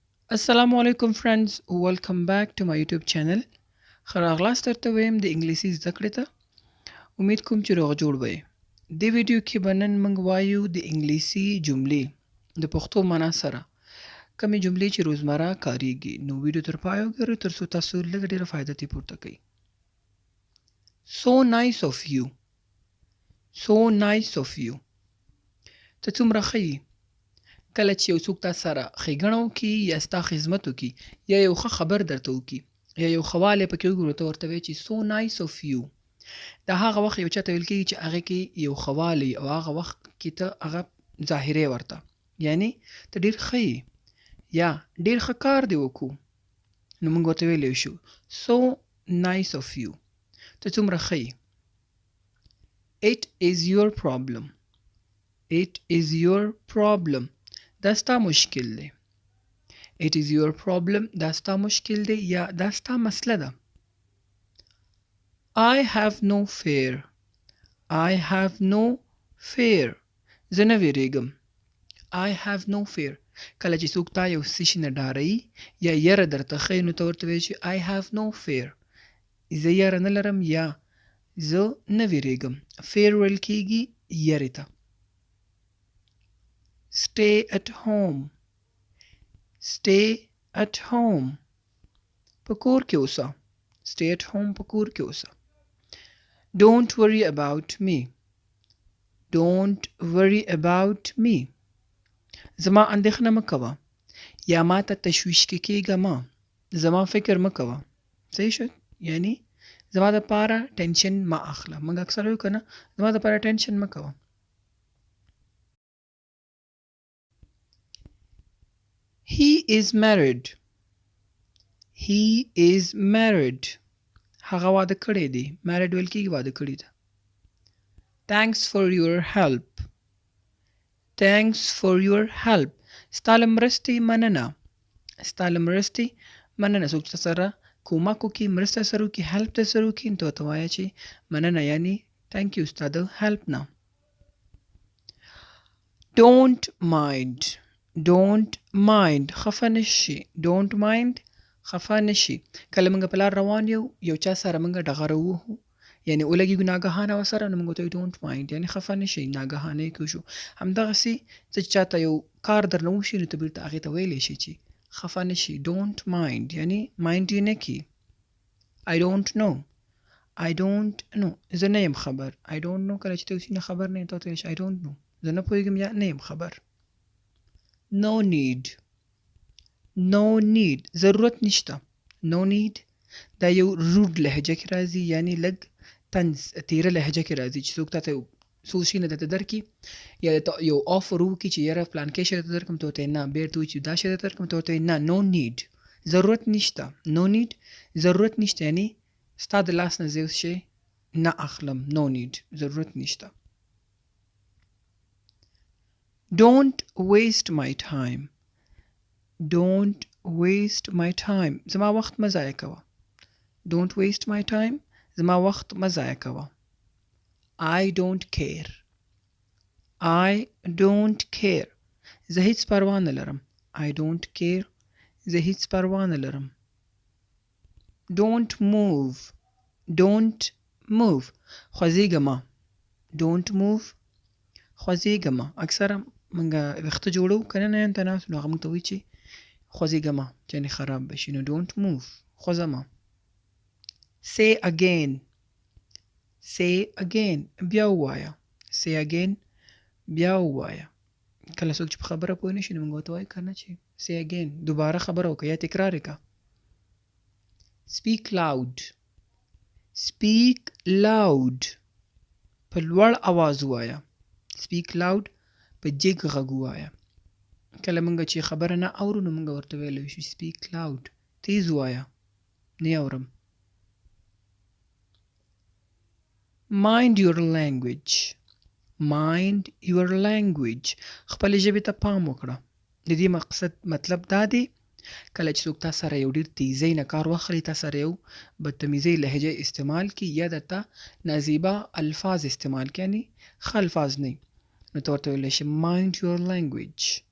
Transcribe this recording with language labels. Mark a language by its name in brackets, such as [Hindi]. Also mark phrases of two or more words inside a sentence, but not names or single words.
[English] Assalamu alaikum friends, welcome back to my YouTube channel. [Pashto] خراغلاس درته ویم د انګلیسي زده کړې ته. امید کوم چې روغ جوړ وئ. دې ویډیو کې به نن موږ وایو د انګلیسي جملې د پښتو معنا سره. کومې جملې چې روزمره کاریږي. نو ویډیو تر پایه وګورئ تر څو تاسو لږ ډېره فایده ترې پورته کړئ. [English] So nice of you. So nice of you. [Pashto] ته څومره ښه یې. کله چې یو څوک تا سره ښېګڼه وکړي یا ستا خدمت وکړي یا یو ښه خبر درته وکړي یا یو ښه والی پکې وګورو ته ورته وایې چې [English] so nice of you. [Pashto] دا هغه وخت یو چا ته ویل کېږي چې هغې کې یو ښه والی او هغه وخت کې ته هغه ظاهرې ورته یعنې ته ډېر ښه یې یا ډېر ښه کار دې وکړو نو موږ ورته ویلی شو [English] so nice of you. [Pashto] ته څومره ښه یې. [English] It is your problem. It is your problem. [Pashto] دا ستا مشکل دی. [English] It is your problem. [Pashto] دا ستا مشکل دی یا دا ستا مسله ده. [English] I have no fear. I have no fear. [Pashto] زه نه ویریږم. [English] I have no fear. [Pashto] کله چې څوک تا یو څه شي نه ډاروي یا یره درته ښیي نو ته ورته وایې چې [English] I have no fear. [Pashto] زه یره نه لرم یا زه نه ویریږم. fear ویل کېږي یرې ته. [English] Stay at home. Stay at home. [Pashto] په کور کې اوسه. [English] Stay at home [Pashto] په کور کې اوسه. [English] Don't worry about me. Don't worry about me. [Pashto] زما اندېښنه مه کوه یا ما ته تشویش کې کېږه مه. زما فکر مه کوه. صحیح شو؟ یعنی زما دپاره ټینشن مه اخله. موږ اکثر وایو که نه زما دپاره ټینشن مه کوه. [English] He is married. He is married. [Pashto] هغه واده کړی دی. married ویل کېږي واده کړي ده. [English] Thanks for your help. Thanks for your help. [Pashto] ستا له مرستې مننه. ستا له مرستې مننه. څوک چې سره کومک وکړي مرسته سره وکړي help ته سره وکړي نو ته ورته وایه چې مننه یعنې [English] thank you [Pashto] ستا د help نه. [English] Don't mind. Don't mind. [Pashto] خفه نشي. [English] Don't mind. [Pashto] خفه نشي. کله موږ په لار روان یو چا سره موږ ډغره ووهو یعنې ولګېږو ناګهانه ورسره نو موږ ورته وایو [English] don't mind [Pashto] یعنې خفه نشي ناګهانه یې کوشو. همدغسې څه چې چاته یو کار درنه وشي نو ته بېرته هغې ته ویلی شي چې خفه نشي. [English] don't mind [Pashto] یعنې mind یې نه کړي. [English] I don't know. I don't know. [Pashto] زه نه یم خبر. [English] I don't know [Pashto] کله چې ته اوسې نه خبر نه یم ته ورته ویلی شي [English] I don't know. [Pashto] زه نه پوهېږم یا نه یم خبر. [English] No need. No need. [Pashto] ضرورت نشته. [English] No need [Pashto] دا یو روډ لهجه کې راځي یعنی لږ طنز تیره لهجه کې راځي چې څوک تاته یو څو شي نه درته درکړي یا یو آفر وکړي چې یاره پلانکې شی درته درکړم ته ورته نه بېرته وایي چې دا شی درته درکړم ته ورته نه [English] no need. [Pashto] ضرورت نشته. [English] No need [Pashto] ضرورت نشته یعنی ستا د لاس نه زه یو شی نه اخلم. [English] No need [Pashto] ضرورت نشته. [English] Don't waste my time. Don't waste my time. [Pashto] زما وخت مه ضایع کوه. [English] Don't waste my time. [Pashto] زما وخت مه ضایع کوه. [English] I don't care. I don't care. [Pashto] زه هیڅ پروا نه لرم. [English] I don't care. [Pashto] زه هیڅ پروا نه لرم. [English] Don't move. Don't move. [Pashto] خوځېږه مه. [English] Don't move. [Pashto] خوځېږه مه. اکثره موږ ویښته جوړو که نه نه ته ناست نو هغه موږ ته وایي چې خوځېږه مه چې یعنې خراب به شي نو [English] don't move. [Pashto] خوځه مه. [English] Say again. Say again. [Pashto] بیا ووایه. [English] Say again. [Pashto] بیا ووایه. کله څوک چې په خبره پوه نه شي نو موږ ورته وایو که نه چې [English] say again. [Pashto] دوباره خبره وکړه یا تکرار یې کړه. [English] Speak loud. Speak loud. [Pashto] په لوړ اواز ووایه. [English] Speak loud. [Pashto] په جګ غږ ووایه. کله موږ چې خبره نه اورو نو موږ ورته ویلی شو [English] speak loud. [Pashto] تیز ووایه. نه اورم. [English] Mind your language. Mind your language. [Pashto] خپلې ژبې ته پام وکړه. د دې مقصد مطلب دا دی کله چې څوک تا سره یو ډېر تیزۍ نه کار واخلي تا سره یو بدتمیزۍ لهجه استعمال کړي یا درته نازیبه الفاظ استعمال کړي یعنې ښه الفاظ نه نو ته ورته ویلی شي [English] mind your language.